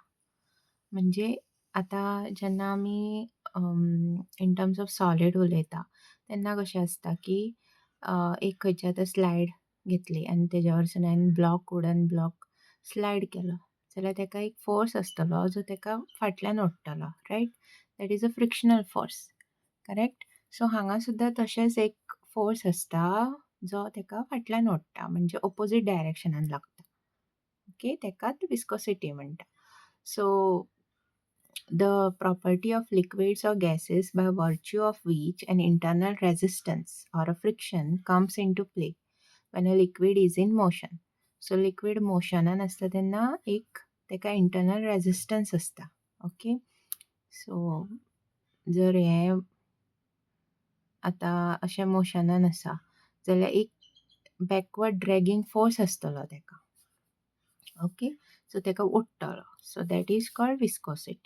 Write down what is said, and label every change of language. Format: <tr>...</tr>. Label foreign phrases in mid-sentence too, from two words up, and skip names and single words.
<kok>म्हणजे आतां जेन्ना आमी</kok> <en>in terms of solid</en> <kok>उलयता तेन्ना कशें आसता की एक खंयची आतां स्लायड घेतली आनी तेज्या वयरसून हांवें</kok> <en>wooden block</en> <kok>स्लायड केलो जाल्यार तेका एक फोर्स आसतलो जो तेका फाटल्यान ओडटलो, रायट?</kok> <en>that is a frictional force, correct?</en> <kok>सो हांगा सुद्दां तशेंच एक फोर्स आसता जो तेका फाटल्यान ओडटा म्हणजे ऑपोजीट डायरेक्शनान लागता. ओके, तेकाच विस्कोसिटी म्हणटा.</kok> <en>सो the property of liquids or gases by virtue of which an internal resistance or a friction comes into play when a liquid is in motion. So liquid</en> <kok>motionan असता तेन्ना एक तेका</kok> <en>internal resistance</en> <kok>असता. ओके. सो जर हे आतां अशें मोशनान आसा जाल्यार एक</kok> <en>backward dragging force</en> <kok>आसतलो तेका. ओके. सो तेका ओडटलो.</kok> <en>so that is called viscosity.</en>